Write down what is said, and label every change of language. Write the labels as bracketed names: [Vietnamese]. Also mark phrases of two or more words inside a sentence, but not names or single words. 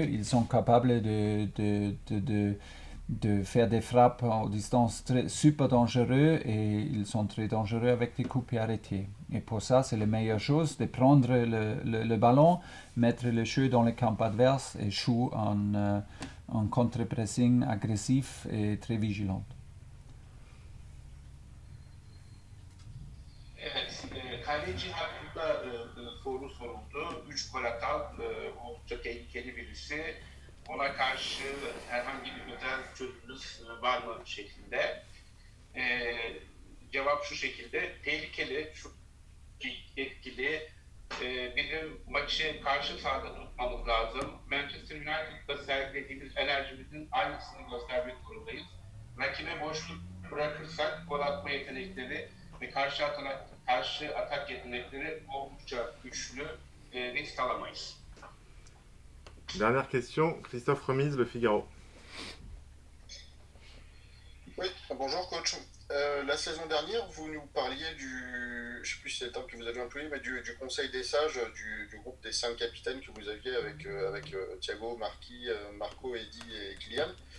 [French] Ils sont capables de faire des frappes à distance super dangereux et ils sont très dangereux avec des coups pieds arrêtés. Et pour ça, c'est la meilleure chose de prendre le ballon, mettre le jeu dans le camp adverse et jouer en contre-pressing agressif et très vigilant. [Turkish] Evet, kaleci hakkında soru soruldu. 3 gol atan oldukça tehlikeli birisi. Ona karşı herhangi bir özel çözümünüz var mı şeklinde. Cevap şu şekilde: tehlikeli, çok etkili. Bizim maçı karşı sahada tutmamız lazım. Manchester United'da sergilediğimiz enerjimizin aynısını göstermek zorundayız. Rakibe boşluk bırakırsak gol atma yetenekleri ve karşı atak yetenekleri oldukça güçlü. Risk alamayız. [French] Dernière question, Christophe Remise, Le Figaro. Oui, bonjour coach. La saison dernière, vous nous parliez du, je ne sais plus si c'est le terme que vous avez employé, mais du conseil des sages, du groupe des 5 capitaines que vous aviez avec Thiago, Marco, Eddy et Kylian.